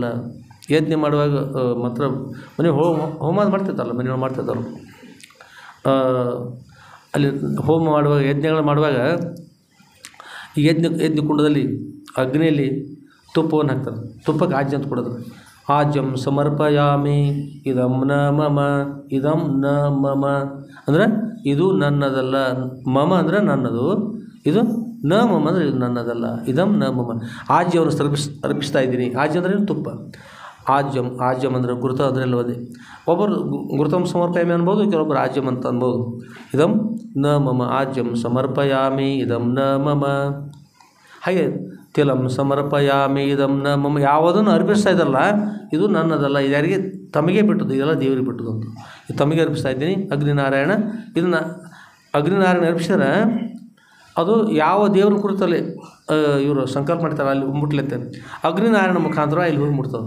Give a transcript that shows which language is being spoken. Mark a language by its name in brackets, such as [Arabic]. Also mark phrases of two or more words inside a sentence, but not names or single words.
[Kannada] ಯಜ್ಞ ಮಾಡುವಾಗ ಮಾತ್ರ ಮನೆ ಹೋಮ ಮಾಡ್ತಿರ್ತಾರಲ್ಲ, ಮನೆಯೊಳಗೆ ಮಾಡ್ತಿರ್ತಾರೆ. ಅಲ್ಲಿ ಹೋಮ ಮಾಡುವಾಗ, ಯಜ್ಞಗಳು ಮಾಡುವಾಗ ಈ ಯಜ್ಞ ಕುಂಡದಲ್ಲಿ ಅಗ್ನಿಯಲ್ಲಿ ತುಪ್ಪವನ್ನು ಹಾಕ್ತಾರೆ. ತುಪ್ಪಕ್ಕೆ ಆಜ್ಯ ಅಂತ ಕೊಡೋದು. [Sanskrit] ಆಜ್ಯಂ ಸಮರ್ಪಯಾಮಿ ಇದಂ ನ ಮಮ [Kannada] ಅಂದರೆ ಇದು ನನ್ನದಲ್ಲ. ಮಮ ಅಂದರೆ ನನ್ನದು, ಇದು [Sanskrit] ನ ಮಮ [Kannada] ಅಂದರೆ ಇದು ನನ್ನದಲ್ಲ. [Sanskrit] ಇದಂ ನ ಮಮ. [Kannada] ಆಜ್ಯವನ್ನು ಅರ್ಪಿಸ್ತಾ ಇದ್ದೀನಿ. ಆಜ್ಯ ಅಂದರೆ ತುಪ್ಪ. ಆಜ್ಯಂ ಅಂದರೆ ಗುರುತ ಅಂದರೆ ಅಲ್ಲವದೇ. ಒಬ್ಬರು [Sanskrit] ಗುರುತಂ ಸಮರ್ಪಯಾಮಿ [Kannada] ಅನ್ಬೋದು, ಕೆಲವೊಬ್ಬರು ಆಜ್ಯಂ ಅಂತ ಅನ್ಬೋದು. [Sanskrit] ಇದಂ ನ ಮಮ ಆಜ್ಯಂ ಸಮರ್ಪಯಾಮಿ ಇದಂ ನ ಮಮ. ಹಾಗೆ ತಿಲಂ ಸಮರ್ಪಯಾಮಿ ಇದಂ ನ ಮಮ. [Kannada] ಯಾವುದನ್ನು ಅರ್ಪಿಸ್ತಾ ಇದ್ದಲ್ಲ ಇದು ನನ್ನದಲ್ಲ, ಇದು ಯಾರಿಗೆ? ತಮಗೆ ಬಿಟ್ಟದ್ದು, ಇದೆಲ್ಲ ದೇವರಿಗೆ ಬಿಟ್ಟದ್ದು ಅಂತ. ಇದು ತಮಗೆ ಅರ್ಪಿಸ್ತಾ ಇದ್ದೀನಿ. ಅಗ್ನಿನಾರಾಯಣ, ಇದನ್ನು ಅಗ್ನಿನಾರಾಯಣ ಅರ್ಪಿಸಿದ್ರೆ ಅದು ಯಾವ ದೇವ್ರ ಕುರಿತಲ್ಲಿ ಇವರು ಸಂಕಲ್ಪ ಮಾಡ್ತಾರೆ ಅಲ್ಲಿ ಮುಟ್ಲತ್ತೆ, ಅಗ್ನಿನಾರಾಯಣ ಮುಖಾಂತರ ಇಲ್ಲಿ ಹೋಗಿ ಮುಟ್ತದೆ.